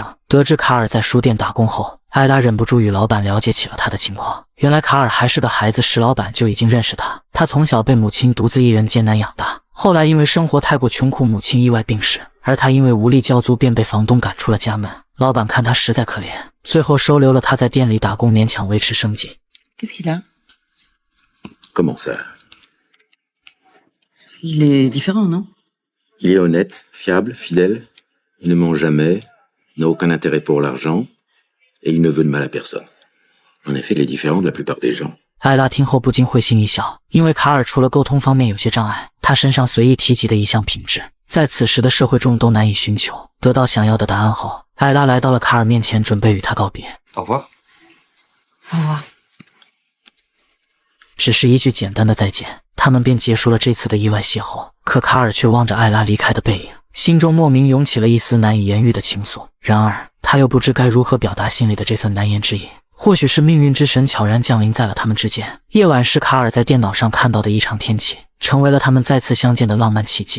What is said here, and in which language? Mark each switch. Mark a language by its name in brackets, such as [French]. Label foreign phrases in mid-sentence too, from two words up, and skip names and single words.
[Chinese] 得知卡尔在书店打工后，艾拉忍不住与老板了解起了他的情况。原来卡尔还是个孩子时，老板就已经认识他。他从小被母亲独自一人艰难养大，后来因为生活太过穷苦，母亲意外病逝，而他因为无力交租，便被房东赶出了家门。老板看他实在可怜，最后收留了他，在店里打工，勉强维持生计。 [French] Qu'est-ce qu'il a? Comment ça? Il est différent, non? Il est honnête, fiable, fidèle. Il ne ment jamais, n'a aucun intérêt pour l'argent, et il ne veut de mal à personne. En effet, il est différent de la plupart des gens. [Chinese] 艾拉听后不禁会心一笑，因为卡尔除了沟通方面有些障碍，他身上随意提及的一项品质，在此时的社会中都难以寻求。得到想要的答案后，艾拉来到了卡尔面前，准备与他告别。 [French] Au revoir. Au revoir. [Chinese] 只是一句简单的再见，他们便结束了这次的意外邂逅。可卡尔却望着艾拉离开的背影，心中莫名涌起了一丝难以言喻的情愫。然而他又不知该如何表达心里的这份难言之隐。或许是命运之神悄然降临在了他们之间。夜晚是卡尔在电脑上看到的异常天气，成为了他们再次相见的浪漫奇迹。